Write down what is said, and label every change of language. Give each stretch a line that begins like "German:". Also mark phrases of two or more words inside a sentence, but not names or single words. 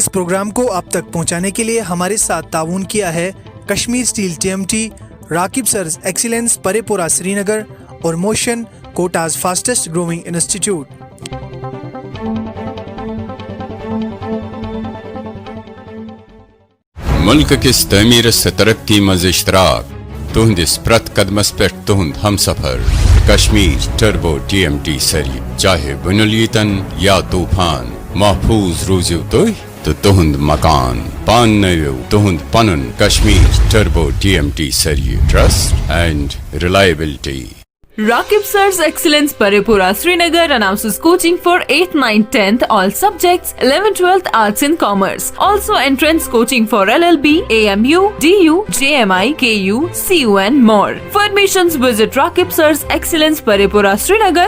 Hindi: इस प्रोग्राम को आप तक पहुंचाने के लिए हमारे साथ ताउन किया है कश्मीर स्टील TMT, राकिब सर्स एक्सीलेंस परेपुरा श्रीनगर और मोशन कोटाज
English: fastest growing institute.
Kashmiri: मुल्क किस तमीर से तरक्की मज इश्तराक तुहंदिस प्रत कदमस पे तुहंद हम सफर कश्मीर टर्बो TMT सरी चाहे बुनुलीतन या तूफान महफूज रूजियो तो तुहंद मकान पान नयो तुहंद पनुन कश्मीर टर्बो TMT सरी
English: trust and reliability. Rakib Sir's Excellence Paripura Srinagar announces coaching for 8th, 9th, 10th all subjects, 11th, 12th Arts and Commerce. Also entrance coaching for LLB, AMU, DU, JMI, KU, CU and more. For admissions visit Rakib Sir's Excellence Paripura Srinagar.